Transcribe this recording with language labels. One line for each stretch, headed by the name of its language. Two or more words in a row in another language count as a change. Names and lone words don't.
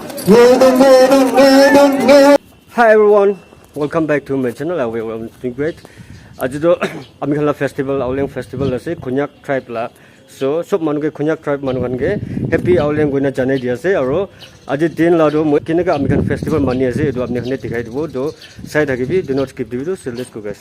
English: Hi everyone, welcome back to my channel. I will doing great.
Naga Pidgin: Ajido Amikhala festival, Auleng festival ase Konyak tribe la. So sob manu ke Konyak tribe manu kan ke happy Auleng goina janai dia se aro aji din la do kine ka Amikhala festival mani ase do apne khane dikhai dibo do side hagibi
English: do not skip the video. So let's go guys.